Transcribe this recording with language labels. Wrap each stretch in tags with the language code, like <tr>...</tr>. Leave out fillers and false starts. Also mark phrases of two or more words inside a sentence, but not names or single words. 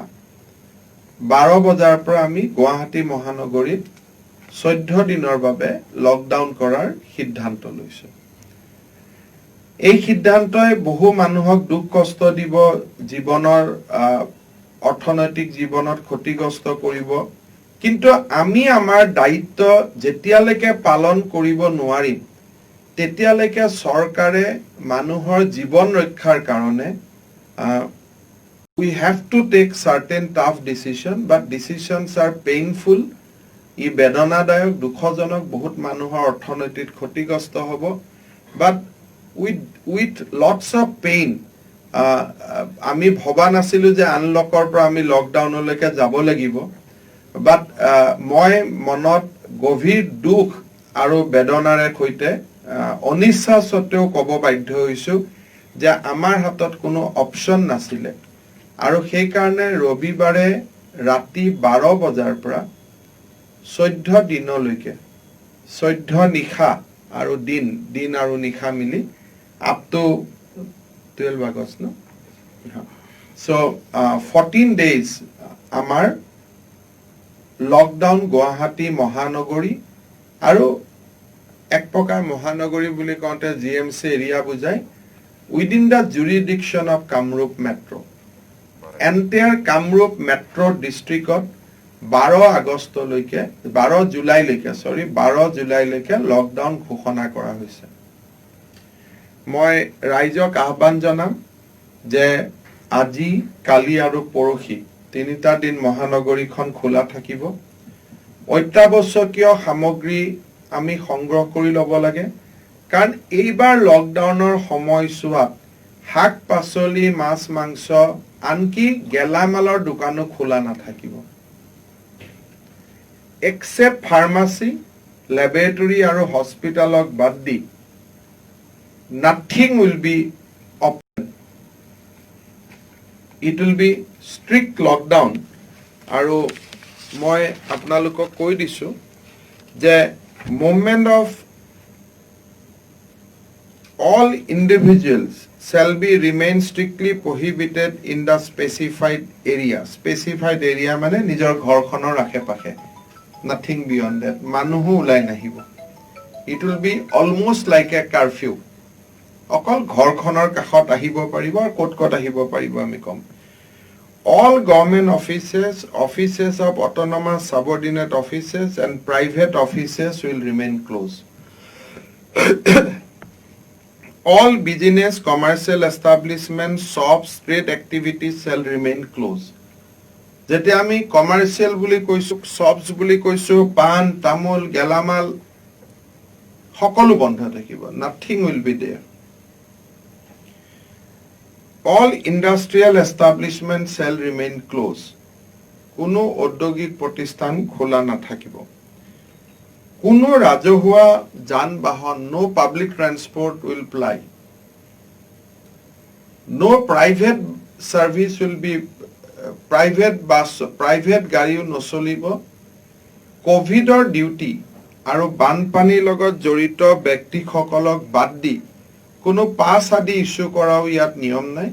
<as>12 বজাৰ পৰা আমি গুৱাহাটী মহানগৰীত 14 দিনৰ বাবে লকডাউন কৰাৰ সিদ্ধান্ত লৈছো এই সিদ্ধান্তই বহু মানুহক দুখ কষ্ট দিব জীৱনৰ অৰ্থনৈতিক জীৱনত ক্ষতিগ্ৰস্ত কৰিব কিন্তু আমি আমাৰ দায়িত্ব যেতিয়ালৈকে পালন কৰিব নোৱাৰিম তেতিয়ালৈকে চৰকাৰে মানুহৰ জীৱন ৰক্ষাৰ কাৰণে</as> <en>we have to take certain tough decision but decisions are painful</en> <as>ই বেদনাদায়ক দুখজনক বহুত মানুহৰ অৰ্থনৈতিক ক্ষতিগ্ৰস্ত হ'ব</as> <en>but with lots of pain আমি</en> <as>ভবা নাছিলো যে আনলকৰ পৰা আমি লকডাউনলৈকে যাব লাগিব but মই মনত গভীৰ দুখ আৰু বেদনাৰে সৈতে অনিচ্ছা সত্ত্বেও ক'ব বাধ্য হৈছো যে আমাৰ হাতত কোনো অপচন নাছিলে আৰু সেই কাৰণে ৰবিবাৰে ৰাতি 12 বজাৰ পৰা 14 দিনলৈকে 14 নিশা আৰু দিন আৰু নিশা মিলি</as> <en>up to 12 August no so 14 days</en> <as>আমাৰ লকডাউন গুৱাহাটী মহানগৰী আৰু এক প্ৰকাৰ মহানগৰী বুলি কওঁতে জিএমসি এৰিয়া বুজাই</as> <en>within the jurisdiction of Kamrup Metro entire Kamrup Metro districtত</en> <as>12 জুলাইলৈকে লকডাউন ঘোষণা কৰা হৈছে মই ৰাইজক আহ্বান জনাম যে আজি কালি আৰু পৰহি তিনিটা দিন মহানগৰীখন খোলা থাকিব অত্যাৱশ্যকীয় সামগ্ৰী আমি সংগ্ৰহ কৰি ল'ব লাগে কাৰণ এইবাৰ লকডাউনৰ সময়ছোৱাত শাক পাচলি মাছ মাংস আনকি গেলামালৰ দোকানো খোলা নাথাকিব</as> <en>except pharmacy, laboratory</en> <as>আৰু hospitalক বাদ দি</as> <en>nothing will be open. It will be strict lockdown.</en> <as>আৰু মই আপোনালোকক কৈ দিছো যে</as> <en>movement of all individuals shall be remain strictly prohibited in the specified area. Specified area</en> <as>মানে নিজৰ ঘৰখনৰ আশে-পাশে.</as> <en>Nothing beyond that.</en> <as>মানুহো ওলাই নাহিব.</as> <en>It will be almost like a curfew.</en> <as>অকল ঘৰখনৰ কাষত আহিব পাৰিব আৰু ক'ত আহিব পাৰিব আমি কম.</as> <en>All government offices, offices of autonomous subordinate offices and private offices will remain closed. All business, commercial establishments, shops, trade activities shall remain closed.</en> <as>যেতিয়া আমি কমাৰ্চিয়েল বুলি কৈছো, shops বুলি কৈছো, পান, তামোল, গেলামাল সকলো বন্ধ থাকিব.</as> <en>Nothing will be there. All industrial establishments shall remain closed.</en> <as>কোনো ঔদ্যোগিক প্ৰতিষ্ঠান খোলা নাথাকিব. কোনো ৰাজহুৱা যান-বাহন,</as> <en>no public transport will ply. No private service will be private bus, private</en> <as>গাড়ীও নচলিব. কোভিডৰ ডিউটি আৰু বানপানীৰ লগত জড়িত ব্যক্তিসকলক বাদ দি কোনো পাছ আদি ইস্যু কৰাও ইয়াত নিয়ম নাই.</as>